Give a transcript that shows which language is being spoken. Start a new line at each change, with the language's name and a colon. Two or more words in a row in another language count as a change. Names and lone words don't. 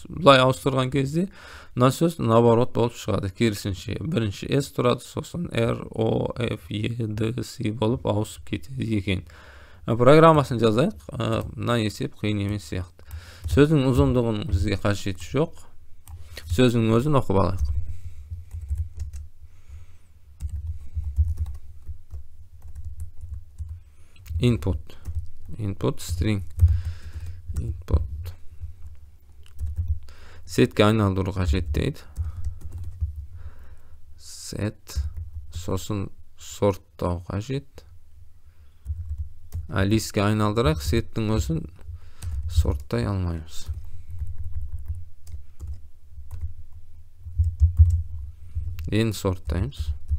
Kazakh: Бұлай ауыстырған кезде мына сөз наоборот болып шығады. Керісінше бірінші S тұрады, сосын R, O, F, E, D, C болып ауысып кетеді екен. Программасын жазайық. Мына есеп қиын емес сияқты. Сөздің ұзындығын бізге қажеті жоқ. Сөздің өзін оқып алайық.
English: Input string input
Kazakh: setке айналдыру қажет дейді. Set сосын сорттау қажет. Листке айналдырайық, сеттің өзін сорттай алмаймыз. Енді сорттаймыз.